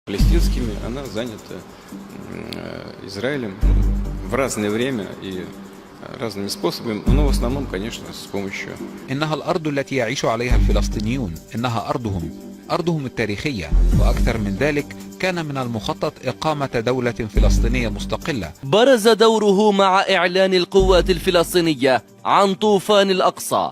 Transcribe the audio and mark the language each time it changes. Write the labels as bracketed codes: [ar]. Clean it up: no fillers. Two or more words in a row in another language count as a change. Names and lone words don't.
[ru] палестинскими, она занята Израилем в разное время и разными способами, но в основном, конечно, с помощью. [ar] إنها الأرض التي يعيش عليها الفلسطينيون، إنها أرضهم التاريخية، وأكثر من ذلك كان من المخطط إقامة دولة فلسطينية مستقلة. برز دوره مع إعلان القوات الفلسطينية عن طوفان الأقصى.